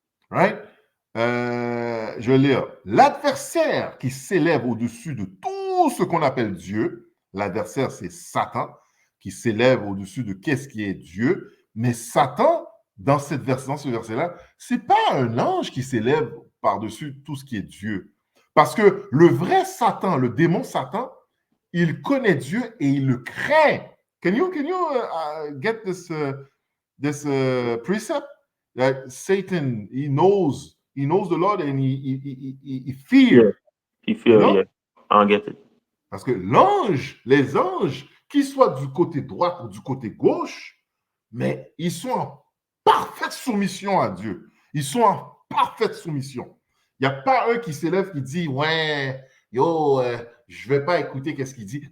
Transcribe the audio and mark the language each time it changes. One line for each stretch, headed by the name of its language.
French: Right? Je vais lire. L'adversaire qui s'élève au-dessus de tout ce qu'on appelle Dieu, l'adversaire, c'est Satan, qui s'élève au-dessus de qu'est-ce qui est Dieu, mais Satan, dans ce verset-là, c'est pas un ange qui s'élève par-dessus tout ce qui est Dieu. Parce que le vrai Satan, le démon Satan, il connaît Dieu et il le craint.
English: Can you get this precept? That Satan, he knows the Lord and he fears. Yeah. He fears, yeah. I get it.
French: Parce que les anges, qu'ils soient du côté droit ou du côté gauche, mais ils sont en parfaite soumission à Dieu. Ils sont en parfaite soumission. Il n'y a pas un qui s'élève qui dit, ouais, yo, je ne vais pas écouter qu'est-ce qu'il dit.